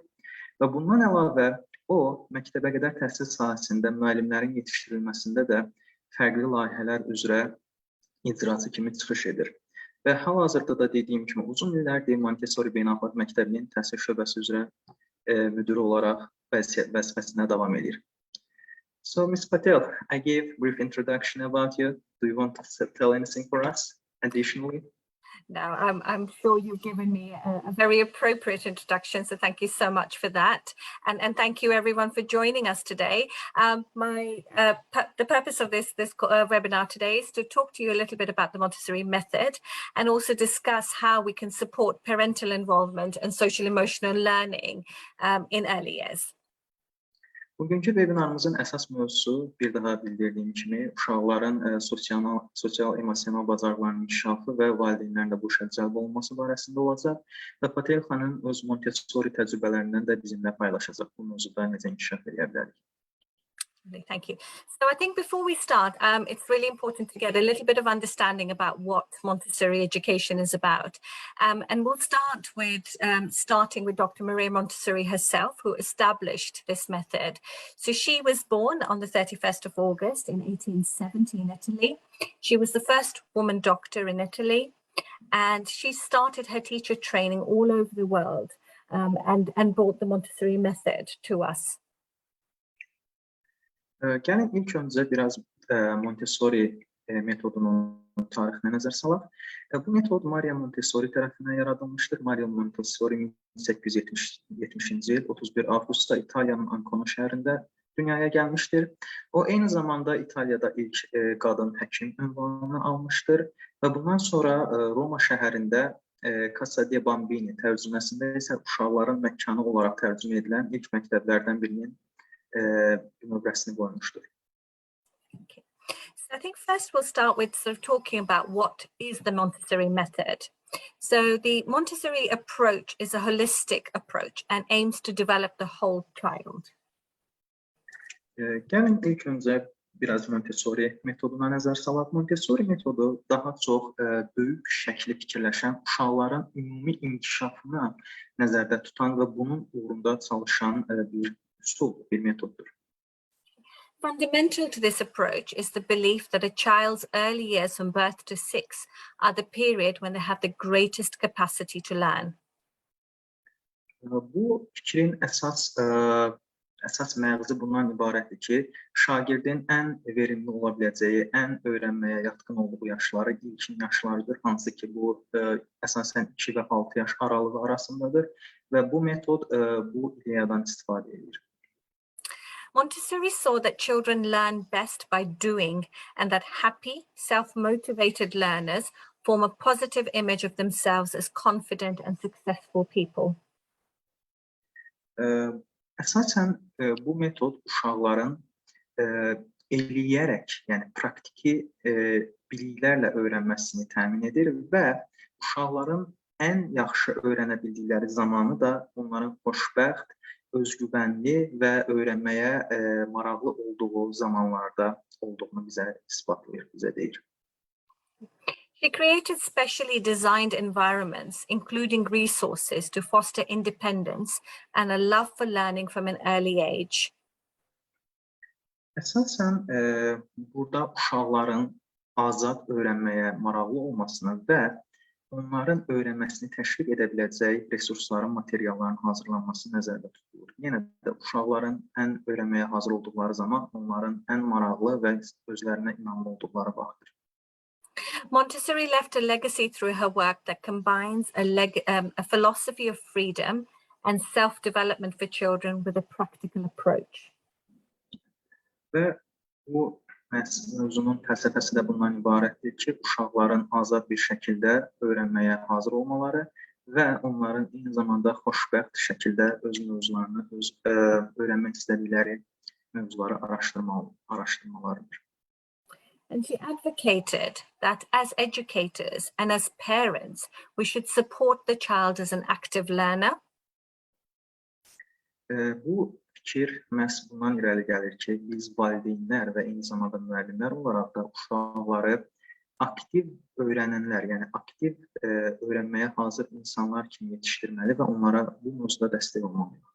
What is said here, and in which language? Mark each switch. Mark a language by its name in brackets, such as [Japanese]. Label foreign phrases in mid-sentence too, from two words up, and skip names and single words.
[Azerbaijani] Və bundan əlavə, o, məktəbəqədər təhsil sahəsində müəllimlərin yetişdirilməsində də fərqli layihələr üzrə icraçı kimi çıxış edir. Və hal-hazırda da dediyim kimi uzun illərdir Montessori Beynəlxalq Məktəbinin təhsil şöbəsi üzrə müdürü olaraq vəzifəsinə davam edir. [English] So, Ms. Patel, I gave a brief introduction about you. Do you want to tell anything for us additionally? No, I'm sure you've given me a very appropriate introduction, so thank you so much for that. And thank you everyone for joining us today. The purpose of this webinar today is to talk to you a little bit about the Montessori method and also discuss how we can support parental involvement and social emotional learning in early years. [Azerbaijani] Bugünkü webinarımızın əsas mövzusu bir daha bildirdiyim kimi uşaqların sosial emosional bacarıqlarının inkişafı və valideynlərin də bu işə cəlb olunması barəsində olacaq və Patel xanım öz Montessori təcrübələrindən də bizimlə paylaşacaq. Bu mövzuda necə inkişaf edə bilərik? [English] Thank you. So I think before we start, it's really important to get a little bit of understanding about what Montessori education is about. And we'll start with starting with Dr. Maria Montessori herself, who established this method. So she was born on the 31st of August in 1870 in Italy. She was the first woman doctor in Italy, and she started her teacher training all over the world and brought the Montessori method to us. [Azerbaijani] Gəlin ilk öncə biraz Montessori metodunun tarixinə nəzər salaq. Bu metod Maria Montessori tərəfindən yaradılmışdır. Maria Montessori 1870-ci il 31 avqustda İtaliyanın Ancona şəhərində dünyaya gəlmişdir. O, eyni zamanda İtaliyada ilk qadın həkim ünvanını almışdır və bundan sonra Roma şəhərində Casa de Bambini tərcüməsində isə uşaqların məkanı olaraq tərcümə edilən ilk məktəblərdən birinin nömrəsini qoymuşdur. [English] Okay. So I think first we'll start with sort of talking about what is the Montessori method. So the Montessori approach is a holistic approach and aims to develop the whole child. [Azerbaijani] Gəlin ilk öncə biraz Montessori metoduna nəzər salaq. Montessori metodu daha çox böyük şəkli fikirləşən uşaqların ümumi inkişafını nəzərdə tutan və bunun uğrunda çalışan bir metoddur. [English] Fundamental to this approach is the belief that a child's early years from birth to 6 are the period when they have the greatest capacity to learn. [Azerbaijani] Bu fikrin əsas məğzi bundan ibarətdir ki, şagirdin ən verimli ola biləcəyi, ən öyrənməyə yatkın olduğu yaşları ilkin yaşlarıdır, hansı ki bu əsasən 2 və 6 yaş aralığı arasındadır və bu metod bu ideyadan istifadə edir. [English] Montessori saw that children learn best by doing and that happy, self-motivated learners form a positive image of themselves as confident and successful people. [Azerbaijani] Əsasən bu metod uşaqların eləyərək, yəni praktiki biliklərlə öyrənməsini təmin edir və uşaqların ən yaxşı öyrənə bildikləri zamanı da onların xoşbəxt, özgüvənli və öyrənməyə maraqlı olduğu zamanlarda olduğunu bizə isbatlayır, bizə deyir. [English] She created specially designed environments, including resources to foster independence and a love for learning from an early age. [Azerbaijani] Əsasən burada uşaqların azad öyrənməyə maraqlı olmasını və onların öyrənməsini təşviq edə biləcək resursların, materialların hazırlanması nəzərdə tutulur. Yenə də uşaqların ən öyrənməyə hazır olduqları zaman onların ən maraqlı və özlərinə inamlı olduqları vaxtdır. [English] Montessori left a legacy through her work that combines a philosophy of freedom and self-development for children with a practical approach. [Azerbaijani] Və bu mövzunun fəlsəfəsi də bundan ibarətdir ki, uşaqların azad bir şəkildə öyrənməyə hazır olmaları və onların eyni zamanda xoşbəxt şəkildə öz mövzularını, öz öyrənmək istədikləri mövzuları araşdırmalarıdır. [English] And she advocated that as educators and as parents, we should support the child as an active learner. [Azerbaijani] Bu fikir məhz bundan irəli gəlir ki, biz valideynlər və eyni zamanda müəllimlər olaraq da uşaqları aktiv öyrənənlər, yəni aktiv öyrənməyə hazır insanlar kimi yetişdirməli və onlara bu mövzuda dəstək olmalıyıq.